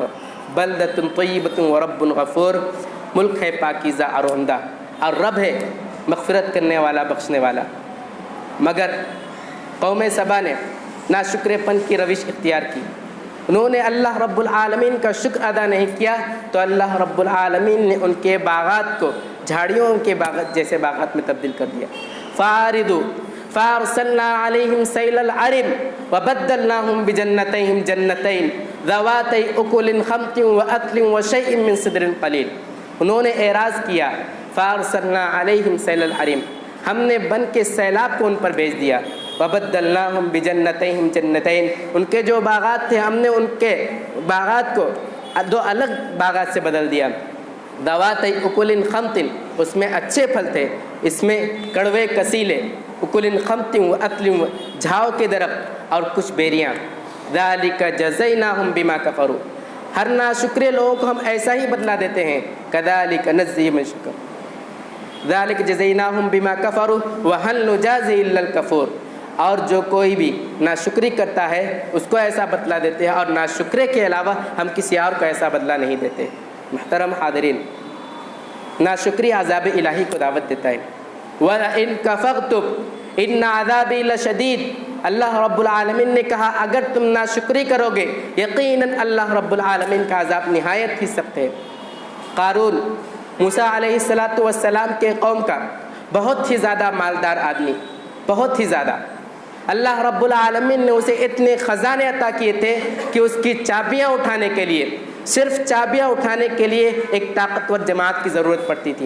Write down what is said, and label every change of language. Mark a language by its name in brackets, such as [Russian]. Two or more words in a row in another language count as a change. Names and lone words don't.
[Arabic] بلدۃ طیبۃ ورب غفور, [Urdu] ملک ہے پاکیزہ اور عمدہ, اور رب ہے مغفرت کرنے والا, بخشنے والا. مگر قوم سبا نے ناشکر پن کی روش اختیار کی, انہوں نے اللہ رب العالمین کا شکر ادا نہیں کیا تو اللہ رب العالمین نے ان کے باغات کو جھاڑیوں کے باغات جیسے باغات میں تبدیل کر دیا. [Arabic] فاردو فارسلنا علیہم سیل العرم وبدلناہم بجنتیہم جنتین ذواتی اکل خمط واثل وشیء من صدر قلیل. [Urdu] انہوں نے اعراض کیا [Arabic] فارسلنا علیہم سیل العرم, [Urdu] ہم نے بن کے سیلاب کو ان پر بھیج دیا. [Arabic] وبدلناہم بجنتیہم جنتین, [Urdu] ان کے جو باغات تھے ہم نے ان کے باغات کو دو الگ باغات سے بدل دیا. [Arabic] ذواتی اکل خمط, [Urdu] اس میں اچھے پھل تھے, اس میں کڑوے کسیلے. [Arabic] اکل خمط واثل, [Urdu] جھاؤ کے درخت اور کچھ بیریاں. [Arabic] ذالک جزیناہم بما کفروا, [Urdu] ہر ناشکرے لوگوں کو ہم ایسا ہی بدلہ دیتے ہیں. [Arabic] کذالک نجزی من شکر. ذالک جزیناہم بما کفروا وہل نجازی الا الکفور. [Urdu] اور جو کوئی بھی ناشکری کرتا ہے اس کو ایسا بدلہ دیتے ہیں، اور ناشکرے کے علاوہ ہم کسی اور کو ایسا بدلہ نہیں دیتے. محترم حاضرین، ناشکری عذاب الہی کو دعوت دیتا ہے. [Arabic] وَلَئِن كَفَرْتُمْ إِنَّ عَذَابِي لَشَدِيدٌ. [Urdu] اللہ رب العالمین نے کہا اگر تم ناشکری کرو گے یقیناً اللہ رب العالمین کا عذاب نہایت ہی سخت ہے. قارون موسیٰ علیہ السلام کے قوم کا بہت ہی زیادہ مالدار آدمی، بہت ہی زیادہ. اللہ رب العالمین نے اسے اتنے خزانے عطا کیے تھے کہ اس کی چابیاں اٹھانے کے لیے، صرف چابیاں اٹھانے کے لیے ایک طاقتور جماعت کی ضرورت پڑتی تھی.